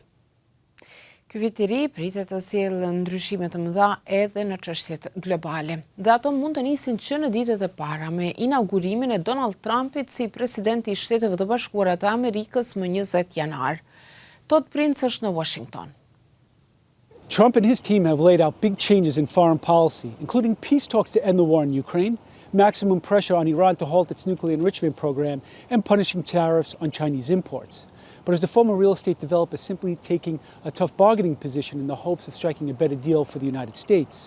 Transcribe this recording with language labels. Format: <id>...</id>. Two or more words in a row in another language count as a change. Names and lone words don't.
<sq>Ky vit i ri pritet të sjellë ndryshime të mëdha edhe në çështjet globale. Dhe ato mund të nisin që në ditët e para me inaugurimin e Donald Trumpit si presidenti i Shteteve të Bashkuara të Amerikës më 20 janar. Todd Prince është në Washington.</sq> <en>Trump and his team have laid out big changes in foreign policy, including peace talks to end the war in Ukraine, maximum pressure on Iran to halt its nuclear enrichment program, and punishing tariffs on Chinese imports. But is the former real estate developer simply taking a tough bargaining position in the hopes of striking a better deal for the United States?</en>